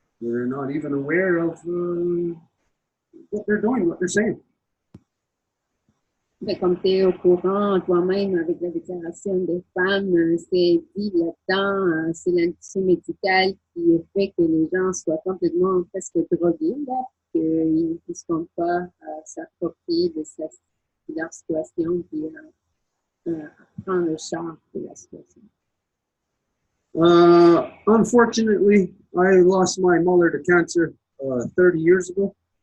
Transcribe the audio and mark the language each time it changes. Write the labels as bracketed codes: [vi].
[en] They're not even aware of what they're doing, what they're saying. [fr] Mais comme tu es au courant toi-même avec la déclaration des femmes, c'est dit là-dedans, c'est l'industrie médicale qui fait que les gens soient complètement presque drogués, là, qu'ils ne sont pas s'approprier de leur situation et prendre le charge de la situation. [en] Unfortunately, I lost my mother to cancer 30 years ago.